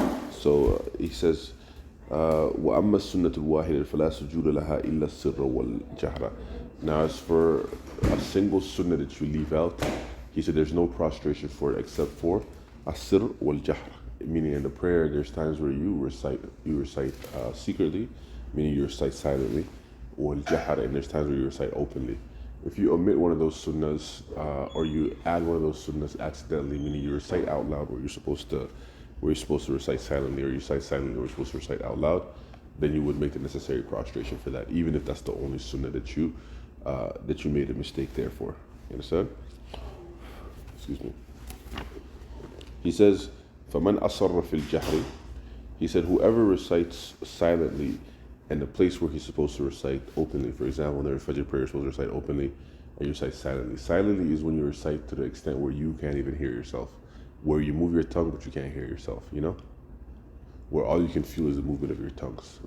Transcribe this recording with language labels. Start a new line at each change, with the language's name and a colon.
English: So he says,
Arabic: وَأَمَّا السُنَّةُ الْوَاحِدَةُ فَلَا سُجُودَ لَهَا إِلَّا السِّرَّ وَالْجَهْرَ.
English: Now as for a single sunnah that you leave out, he said there's no prostration for it except for as-sirr wal-jahr, meaning in the prayer there's times where you recite secretly, meaning you recite silently, wal-jahr, and there's times where you recite openly. If you omit one of those sunnahs or you add one of those sunnahs accidentally, meaning you recite out loud where you're supposed to recite silently, or you recite silently where you're supposed to recite out loud, then you would make the necessary prostration for that, even if that's the only sunnah that you made a mistake there for. You understand? Excuse me. He says,
Arabic: فَمَنْ أَصَرَّ فِي الْجَهْرِ.
English: He said, whoever recites silently in the place where he's supposed to recite openly. For example, when the Fajr prayer is supposed to recite openly, and you recite silently. Silently is when you recite to the extent where you can't even hear yourself. where you move your tongue but you can't hear yourself, where all you can feel is the movement of your tongues.